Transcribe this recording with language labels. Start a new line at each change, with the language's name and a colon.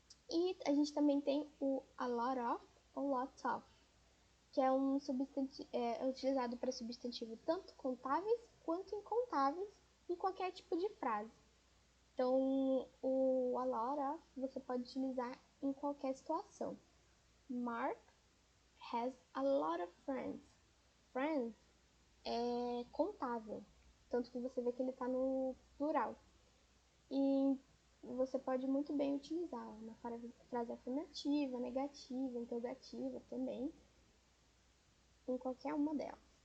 Portuguese: E a gente também tem o a lot of ou lot of, que é um substantivo, é utilizado para substantivo tanto contáveis quanto incontáveis e qualquer tipo de frase. Então, o a lot of você pode utilizar em qualquer situação.
English: Mark has a lot of friends.
Portuguese: Friends é contável, tanto que você vê que ele está no plural. E você pode muito bem utilizar uma frase afirmativa, negativa, interrogativa também, em qualquer uma delas.